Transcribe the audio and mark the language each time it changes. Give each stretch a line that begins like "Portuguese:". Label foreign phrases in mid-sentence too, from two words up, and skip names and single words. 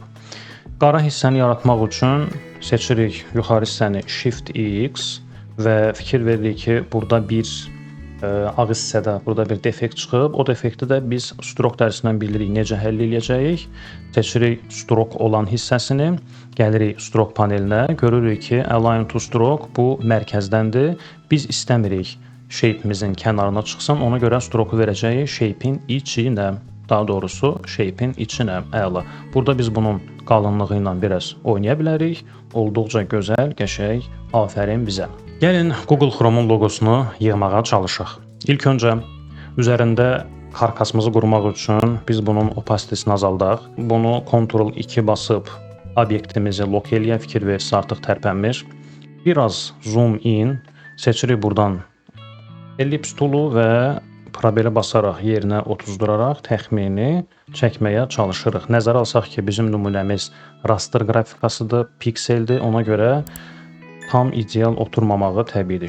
Azerbaijani: Qara hissəni yaratmaq üçün seçirik yuxarı hissəni Shift X və fikir veririk ki, burada bir ağ hissədə burada bir defekt çıxıb. O defekti də biz strok dərsindən bilirik necə həll edəcəyik. Seçirik strok olan hissəsini, gəlirik strok panelinə, görürük ki,
English: align to stroke
Azerbaijani: bu mərkəzdəndir. Biz istəmirik shape'imizin kənarına çıxsın, ona görə stroku verəcəyik shape'in içinə. Daha doğrusu shape'in içinə. Əla. Burada biz bunun qalınlığı ilə biraz oynaya bilərik. Olduqca gözəl, qəşəng, afərin bizə. Gəlin Google Chrome-un loqosunu yığmağa çalışaq. İlk öncə üzərində karkasımızı qurmaq üçün biz bunun opacitesini azaldaq. Bunu Ctrl+2 basıb obyektimizi lock eləyə, fikir versə artıq tərpənmir. Biraz
English: zoom in,
Azerbaijani: seçirik buradan ellips toolu və probeli basaraq yerinə otuzduraraq təxmini çəkməyə çalışırıq. Nəzərə alsaq ki, bizim nümunəmiz raster qrafikasıdır, pikseldir. Ona görə tam ideal oturmamağı təbiidir.